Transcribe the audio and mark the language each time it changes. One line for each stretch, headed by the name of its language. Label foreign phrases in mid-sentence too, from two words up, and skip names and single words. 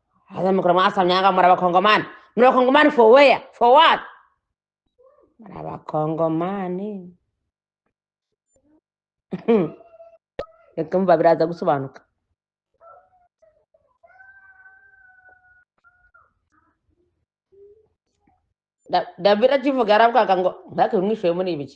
Kinyarwanda: Hasa mkura mwasamyanga muri abakongomani. Muri abakongomani
English: for where? For what?
Kinyarwanda: Muri abakongomani. Reka mva biraza gusobanuka. David akivuga aravuga ngo ndake mwishoye muri ibiki.